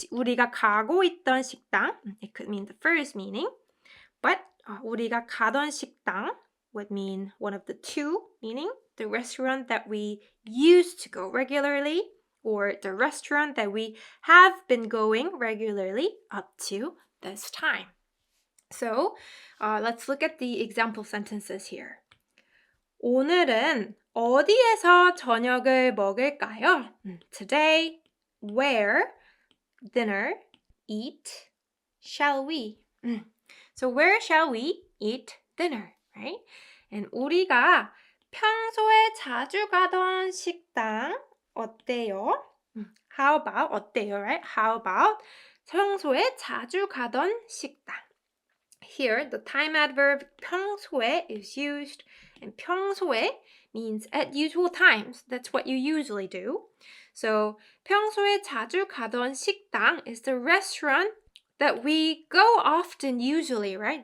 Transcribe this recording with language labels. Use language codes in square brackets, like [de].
[ko] 우리가 가고 있던 식당, [en] it could mean the first meaning, but [ko] 우리가 가던 식당 [en] would mean one of the 2 meaning, the restaurant that we used to go regularly, or the restaurant that we have been going regularly up to this time. So let's look at the example sentences here. [ko] 오늘은 어디에서 저녁을 먹을까요? [en] Today, where dinner, eat, shall we? So where shall we eat dinner, right? [ko] And 우리가 평소에 자주 가던 식당 어때요? [en] How about 어때요, right? How about [ko] 평소에 자주 가던 식당? [en] Here, the time adverb 평소에 is used, and 평소에 means at usual times. That's what you usually do. So [ko] 평소에 자주 가던 식당 [en] is the restaurant that we go often usually, right?